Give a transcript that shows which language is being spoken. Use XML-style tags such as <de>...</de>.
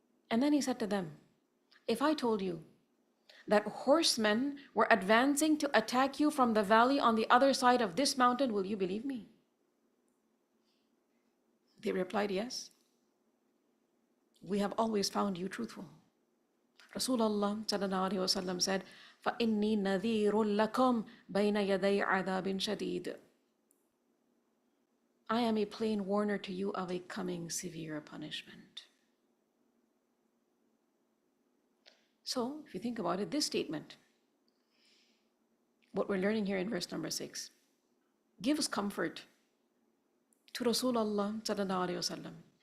<en>And then he said to them, if I told you that horsemen were advancing to attack you from the valley on the other side of this mountain, will you believe me? They replied, yes. We have always found you truthful. Rasulullah sallallahu alaihi wasallam said,</en> <ar>فَإِنِّي نَذِيرٌ لَكُمْ بَيْنَ يَدَيْ عَذَابٍ شَدِيدٍ.</ar> <en>I am a plain warner to you of a coming severe punishment. So, if you think about it, this statement what we're learning here in verse number 6 gives comfort to Rasulullah sallallahu alaihi wasallam.</en>